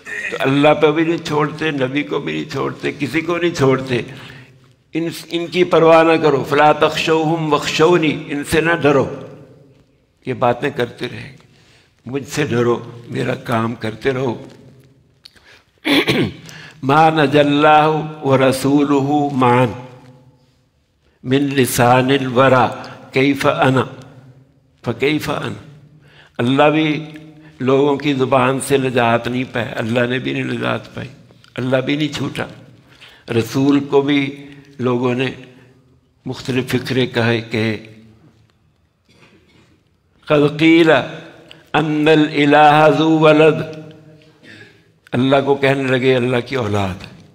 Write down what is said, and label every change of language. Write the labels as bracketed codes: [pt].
[ur] تو اللہ پہ بھی نہیں چھوڑتے، نبی کو بھی نہیں چھوڑتے، کسی کو نہیں چھوڑتے. ان کی پرواہ نہ کرو. [ar] فلا تخشوہم واخشونی، [ur] ان سے نہ ڈرو. یہ باتیں کرتے رہیں گے. مجھ سے ڈرو، میرا کام کرتے رہو. [ar] ما نجى الله ورسوله معا من لسان الورى كيف انا فكيف انا. [ur] اللہ بھی لوگوں کی زبان سے نجات نہیں پائے، اللہ نے بھی نہیں نجات پائی، اللہ بھی نہیں چھوٹا. رسول کو بھی لوگوں نے مختلف فکرے کہے. [ar] قد قیل ان الالہ ذو ولد، [ur] اللہ کو کہنے لگے اللہ کی اولاد ہے.